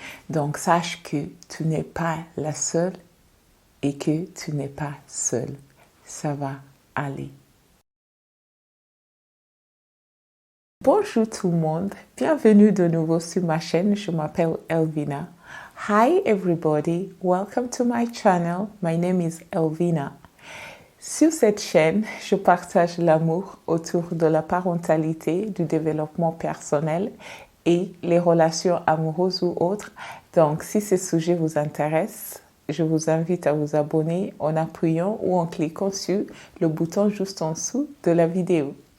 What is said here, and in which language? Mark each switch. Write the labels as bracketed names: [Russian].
[French] Donc, sache que tu n'es pas la seule et que tu n'es pas seule. Ça va aller. Bonjour tout le monde, bienvenue de nouveau sur ma chaîne, je m'appelle Elvina. [English] Hi everybody, welcome to my channel, my name is Elvina. [French] Sur cette chaîne, je partage l'amour autour de la parentalité, du développement personnel et les relations amoureuses ou autres. Donc, si ces sujets vous intéressent, je vous invite à vous abonner en appuyant ou en cliquant sur le bouton juste en dessous de la vidéo.